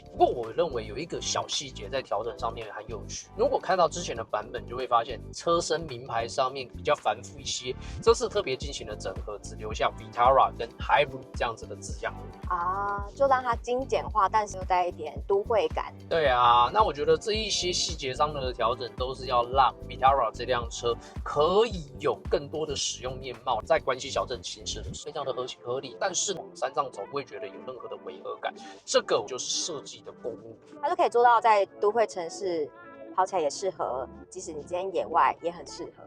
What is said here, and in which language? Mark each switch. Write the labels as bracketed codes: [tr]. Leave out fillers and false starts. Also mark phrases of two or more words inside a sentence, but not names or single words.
[zh] 不過我認為有一個小細節在調整上面很有趣，如果看到之前的版本，就會發現車身名牌上面比較繁複一些，這次特別進行了整合，只留下 Vitara 跟 Hybrid 這樣子的字樣就讓它精簡化，但是又帶一點都會感。對啊，那我覺得這一些細節上的調整都是要讓 Vitara 這輛車可以有更多的使用面貌，在關西小鎮行駛的非常的合情合理，但是往山上走不會覺得有任何的違和感，這個就是設計的功力，它就可以做到在都會城市跑起來也適合，即使你今天野外也很適合。